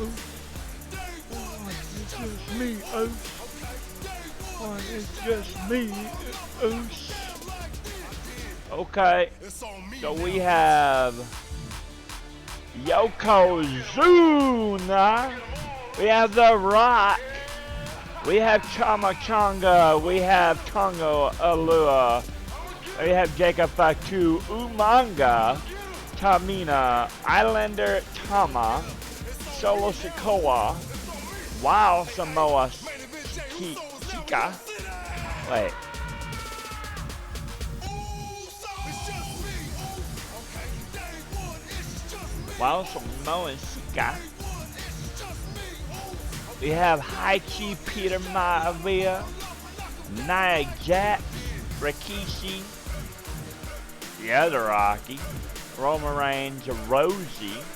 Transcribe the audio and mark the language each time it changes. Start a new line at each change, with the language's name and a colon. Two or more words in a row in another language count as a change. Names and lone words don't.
English: It's just me, It's just me, Okay, so we have Yokozuna, we have The Rock, we have Chama Changa, we have Tongo Alua, we have Jacob Fatu, Umanga, Tamina, Islander Tama, Solo Sikoa, Wow Samoa Chika, wait. Wow Samoa Chika. We have Haichi Peter Maivia, Nia Jax, Rikishi, the other Rocky, Roman Reigns, Rosie,